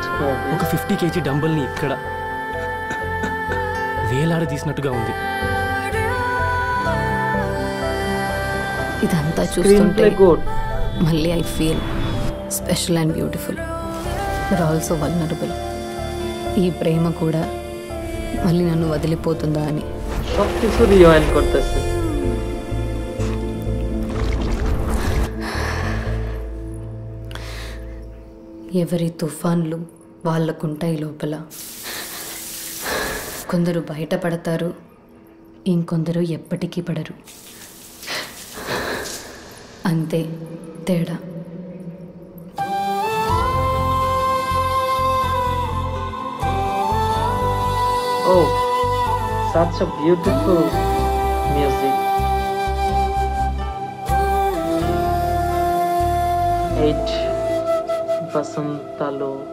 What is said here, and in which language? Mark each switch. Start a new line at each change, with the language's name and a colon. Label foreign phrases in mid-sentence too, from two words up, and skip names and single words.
Telugu: ఒక 50 kg డంబల్ని ఇక్కడ వేలాడదీసినట్టుగా ఉంది. ఇదంతా చూస్తుంటే మళ్ళీ
English: I feel special and beautiful, but also vulnerable.
Telugu: ఈ ప్రేమ కూడా మళ్ళీ నన్ను వదిలిపోతుందా అని.
Bangla: সবকিছু রিওয়াইন্ড করতেছে.
Telugu: ఎవరి తుఫాన్లు వాళ్ళకుంటాయి లోపల. కొందరు బయటపడతారు, ఇంకొందరు ఎప్పటికీ పడరు. అంతే తేడా.
English: Oh, such a beautiful music. 8 Basantalo.